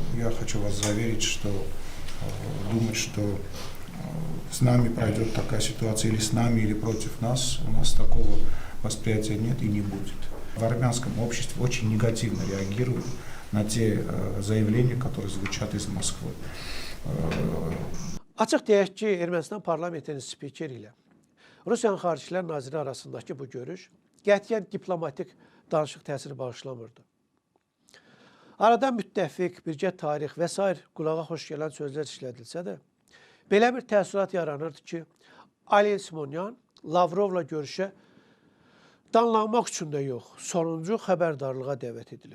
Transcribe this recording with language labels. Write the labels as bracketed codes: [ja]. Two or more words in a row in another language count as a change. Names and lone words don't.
[ru] Я хочу вас заверить, что думать, что с нами пройдет такая ситуация, или с нами, или против нас, у нас такого восприятия нет и не будет. В армянском обществе очень негативно реагируют на те заявления, которые звучат из Москвы. [az] Açıq deyək ki, Ermənistan parlamentinin spikeri ilə Rusiyanın Xarici İşlər Naziri arasındakı bu görüş qətiyyən diplomatik danışıq təsiri bağışlamırdı. Arada müttəfiq, birgə tarix və s. qulağa xoş gələn sözlər işlədilsə də, belə bir təəssürat yaranırdı ki, Alen Simonyan Lavrovla görüşə danlanmaq üçün də yox, sonuncu xəbərdarlığa dəvət edilib.